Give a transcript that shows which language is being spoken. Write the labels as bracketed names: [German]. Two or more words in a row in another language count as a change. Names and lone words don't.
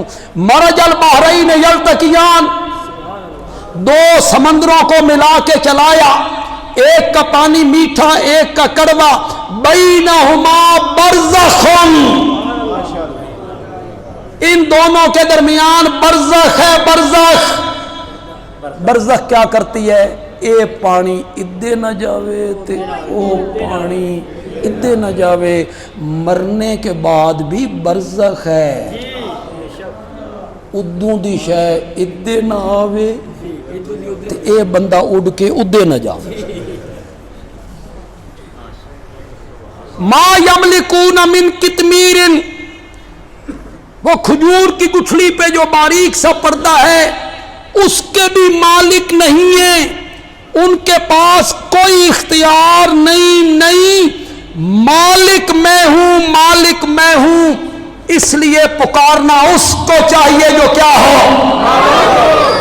[Arabic] مرج البحرین یلتقیان, [Urdu] 2 سمندروں کو ملا کے چلایا, ایک کا پانی میٹھا ایک کا کڑوا, [Arabic] بینہما برزخ, [Urdu] ان دونوں کے درمیان برزخ ہے، برزخ۔ [Punjabi] برزخ کیا کرتی ہے؟ اے پانی ادھے نہ جاوے تے او پانی ادھے نہ جاوے، [Urdu] مرنے کے بعد بھی برزخ ہے، [Punjabi] ادوں دی شے ادھے نہ آوے تے اے بندہ اڑ کے ادھے نہ جاوے۔ [Arabic] ما یملکون من قطمیر، [Urdu] وہ کھجور کی گٹھلی پہ جو باریک سا پردہ ہے اس کے بھی مالک نہیں ہیں، ان کے پاس کوئی اختیار نہیں، مالک میں ہوں، مالک میں ہوں، اس لیے پکارنا اس کو چاہیے جو کیا ہو۔